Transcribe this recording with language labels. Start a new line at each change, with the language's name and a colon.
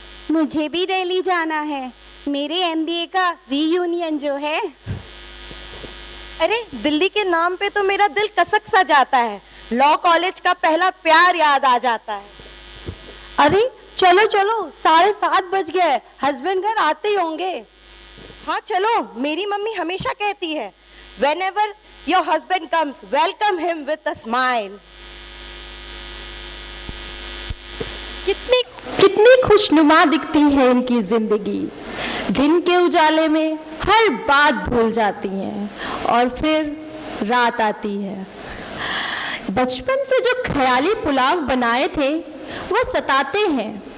Hindi: मुझे भी दिल्ली जाना है, मेरे एमबीए का रीयूनियन जो है। अरे दिल्ली के नाम पे तो मेरा दिल कसक सा जाता है। लॉ कॉलेज का पहला प्यार याद आ जाता है। अरे चलो चलो, 7:30 बज गए, हस्बैंड घर आते ही होंगे। हाँ चलो, मेरी मम्मी हमेशा कहती है
English: whenever your husband comes, welcome him with a smile.
Hindi: कितनी खुशनुमा दिखती है इनकी जिंदगी। दिन के उजाले में हर बात भूल जाती हैं और फिर रात आती है। बचपन से जो ख्याली पुलाव बनाए थे वह सताते हैं।